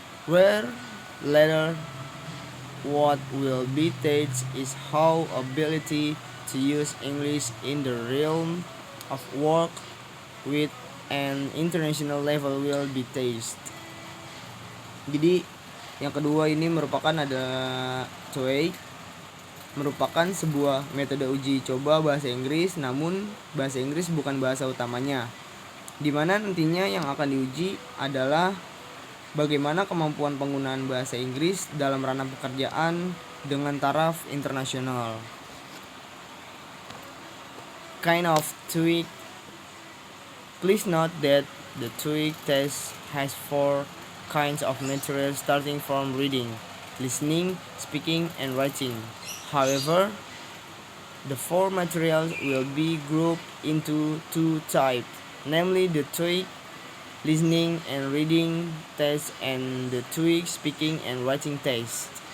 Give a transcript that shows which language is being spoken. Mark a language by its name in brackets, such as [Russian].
[English] Where later what will be tested is how ability to use English in the realm of work with an international level will be tested. [Indonesian] Jadi yang kedua ini merupakan ada TOEIC, merupakan sebuah metode uji coba bahasa Inggris, namun bahasa Inggris bukan bahasa utamanya, di mana nantinya yang akan diuji adalah bagaimana kemampuan penggunaan bahasa Inggris dalam ranah pekerjaan dengan taraf internasional. [English] Kind of TOEIC. Please note that the TOEIC test has 4 kinds of material starting from reading, listening, speaking, and writing. However, the 4 materials will be grouped into 2 types, namely the TOEIC listening and reading test and the TOEIC speaking and writing test.